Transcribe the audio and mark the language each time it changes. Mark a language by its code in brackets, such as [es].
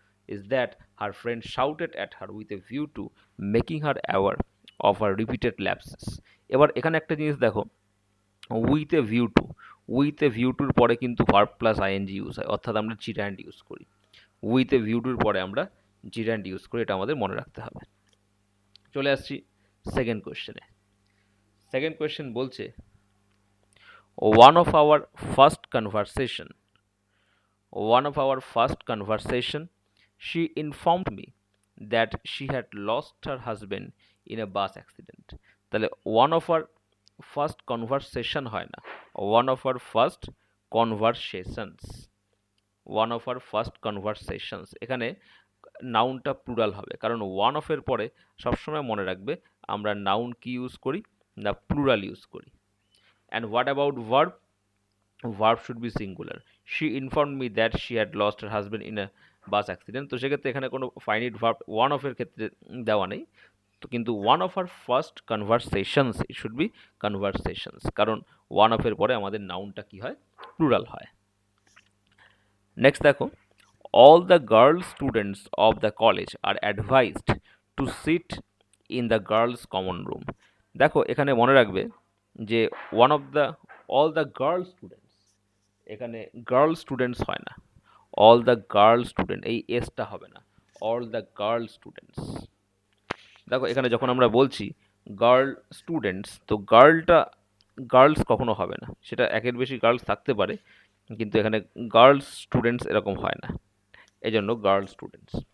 [en] Is that her friend shouted at her with a view to making her aware of her repeated lapses. [bn] এবার এখানে একটা জিনিস দেখো, [en] with a view to, [bn] with a view টুর পরে কিন্তু verb plus ING use হয়, অর্থাৎ আমরা জিরান্ড ইউজ করি। উইথ এ ভিউ টুর পরে আমরা জিরান্ড ইউজ করি, এটা আমাদের মনে রাখতে হবে। চলে আসছি সেকেন্ড কোয়েশ্চেনে। সেকেন্ড কোয়েশ্চেন বলছে, [en] One of our first conversation one of our first conversation, she informed me that she had lost her husband in a bus accident. [bn] তাহলে [en] one of our first conversation [bn] হয় না, [en] one of our first conversations, [bn] one of our first conversations, এখানে নাউনটা plural হবে, কারণ one of এর পরে সবসময় মনে রাখবে আমরা নাউন কি ইউজ করি না, প্লুরাল ইউজ করি। [en] And what about verb? Verb should be singular. She inform me that she had lost her husband in a bus accident. [bn] তো সেক্ষেত্রে এখানে কোনো ফাইনিট ভার্ব ওয়ান অফের ক্ষেত্রে দেওয়া নেই, তো কিন্তু one of আর first conversations, it should be conversations, কারণ ওয়ান অফের পরে আমাদের নাউনটা কি হয়, প্লুরাল হয়। নেক্সট দেখো, [en] all the girl students of the college are advised to sit in the girls common room। [bn] দেখো এখানে মনে রাখবে যে [en] one of the all the girl students, [bn] এখানে গার্ল স্টুডেন্টস হয় না, অল দ্য গার্ল স্টুডেন্ট, এই এসটা হবে না, অল দ্য গার্ল স্টুডেন্টস। দেখো এখানে যখন আমরা বলছি গার্ল স্টুডেন্টস, তো গার্লটা গার্লস কখনো হবে না, সেটা একের বেশি গার্লস থাকতে পারে, কিন্তু এখানে গার্লস স্টুডেন্টস এরকম হয় না, এই জন্য গার্ল স্টুডেন্টস।